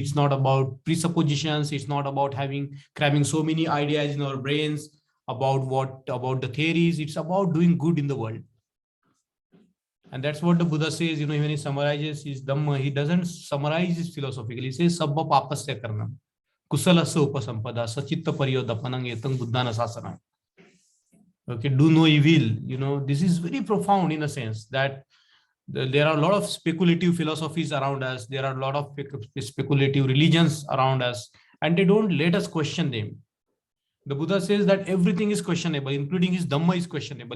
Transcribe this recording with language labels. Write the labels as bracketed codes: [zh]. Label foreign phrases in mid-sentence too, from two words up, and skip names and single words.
[en] It's not about presuppositions. It's not about cramming so many ideas in our brains about the theories. It's about doing good in the world. And that's what the Buddha says, when he summarizes his Dhamma, he doesn't summarize it philosophically. He says, [pi] Sabba papasya karnam, kusalasya upasampada, sachitta pariyodapanam etang buddhana sasanam. [en] Okay, do no evil. This is very profound in a sense that there are a lot of speculative philosophies around us. There are a lot of speculative religions around us, and they don't let us question them. The Buddha says that everything is questionable, including his Dhamma is questionable.